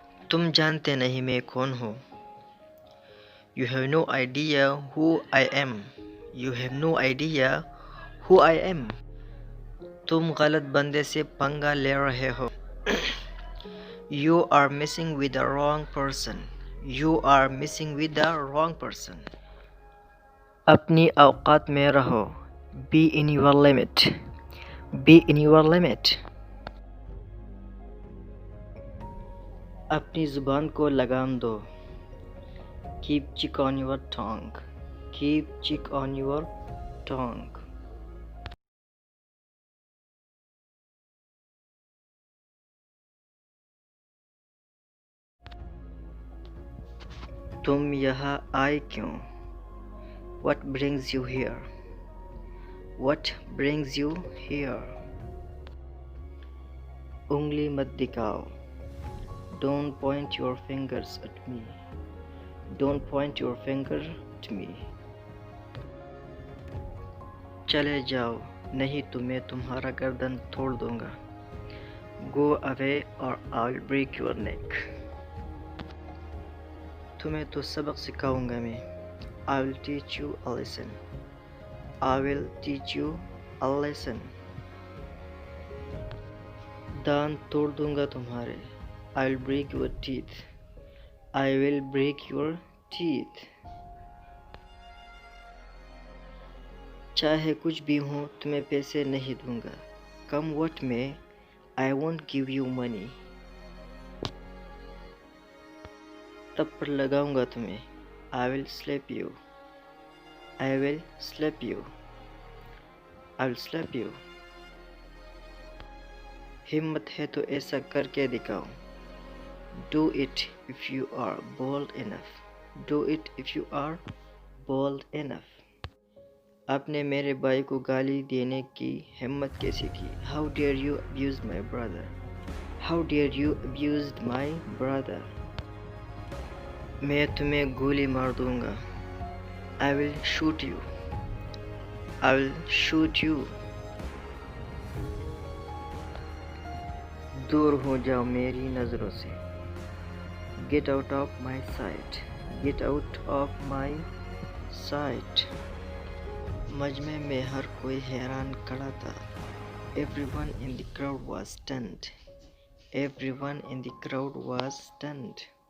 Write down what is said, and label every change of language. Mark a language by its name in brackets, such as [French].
[Hindi] तुम जानते नहीं मैं कौन हूँ। [English] You have no idea who I am. You have no idea who I am. [Hindi] तुम गलत बंदे से पंगा ले रहे हो। [English] You are messing with the wrong person. You are messing with the wrong person. [Hindi] अपनी औकात में रहो। [English] Be in your limit. Be in your limit. [Hindi] अपनी ज़ुबान को लगाम दो। [English] Keep check on your tongue. Keep check on your tongue. [Hindi] तुम यहाँ आए क्यों? [English] What brings you here? What brings you here? [Hindi] उंगली मत दिखाओ। [English] Don't point your fingers at me. Don't point your finger at me. [Hindi] चले जाओ, नहीं तो मैं तुम्हारा गर्दन तोड़ दूंगा। [English] Go away or I'll break your neck. [Hindi] तुम्हें तो सबक सिखाऊंगा मैं। [English] I will teach you a lesson. I will teach you a lesson. [Hindi] दांत तोड़ दूंगा तुम्हारे। [English] I will break your teeth. I will break your teeth. [Hindi] चाहे कुछ भी हो तुम्हें पैसे नहीं दूंगा। [English] Come what may, I won't give you money. [Hindi] तब पर लगाऊंगा तुम्हें। [English] I will slap you. I will slap you. I will slap you. [Hindi] हिम्मत है तो ऐसा करके दिखाओ. [English] Do it if you are bold enough. Do it if you are bold enough. [Hindi] आपने मेरे भाई को गाली देने की हिम्मत कैसी की? [English] How dare you abuse my brother? How dare you abuse my brother? [Hindi] मैं तुम्हें गोली मार दूंगा. [English] I will shoot you. I will shoot you. [Hindi] दूर हो जाओ मेरी नज़रों से. [English] Get out of my sight. Get out of my sight. [Hindi] मजमे में हर कोई हैरान खड़ा था. [English] Everyone in the crowd was stunned. Everyone in the crowd was stunned.